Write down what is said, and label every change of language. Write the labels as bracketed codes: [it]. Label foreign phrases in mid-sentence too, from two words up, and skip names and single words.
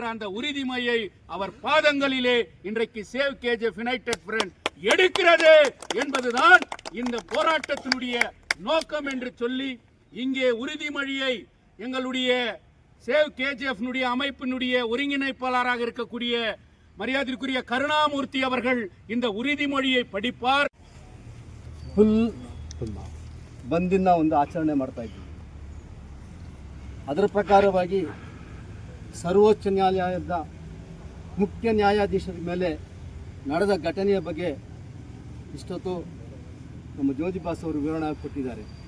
[ta] அந்த உறுதிமொழியை அவர் பாதங்களிலே இன்றைக்கு சேவ் கேஜிஎஃப் யுனைடெட் ஃப்ரண்ட் எடுக்கிறது என்பதுதான் இந்த போராட்டத்தினுடைய நோக்கம் என்று சொல்லி இங்கே உறுதிமொழியை எங்களுடைய சேவ் கேஜிஎஃப் அமைப்பினுடைய ஒருங்கிணைப்பாளராக இருக்கக்கூடிய மரியாதைக்குரிய கருணாமூர்த்தி அவர்கள் இந்த ಉರಿದಿಮೊழியை படிப்பார். [kn] ಬಂದಿನ ಒಂದು ಆಚರಣೆ ಮಾಡ್ತಾ ಇದ್ದೀವಿ. ಅದರ ಪ್ರಕಾರವಾಗಿ ಸರ್ವೋಚ್ಚ ನ್ಯಾಯಾಲಯದ ಮುಖ್ಯ ನ್ಯಾಯಾಧೀಶರ ಮೇಲೆ ನಡೆದ ಘಟನೆಯ ಬಗ್ಗೆ ಇಷ್ಟೊತ್ತು ನಮ್ಮ ಜ್ಯೋತಿಬಾಸ್ ಅವರು ವಿವರಣೆ ಕೊಟ್ಟಿದ್ದಾರೆ.